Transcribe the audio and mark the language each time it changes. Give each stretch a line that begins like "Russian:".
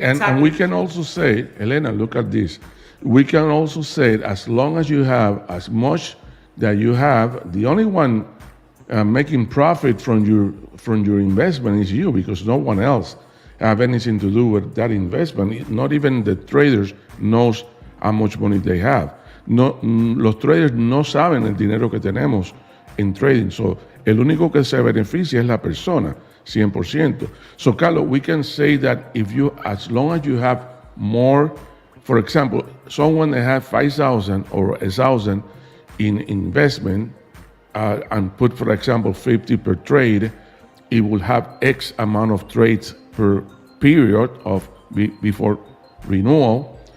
English: And we can also say, Elena, look at this. We can also say, as long as you have as much that you have, the only one making profit from your investment is you, because no one else have anything to do with that investment. Not even the traders knows how much money they have.
Spanish: No, los traders no saben el dinero que tenemos en trading. So, el único que se beneficia es la persona, 100%.
English: So, Carlos, we can say that as long as you have more, for example, someone that has 5,000 or 1,000 in investment, and put, for example, 50 per trade, it will have X amount of trades per period before renewal.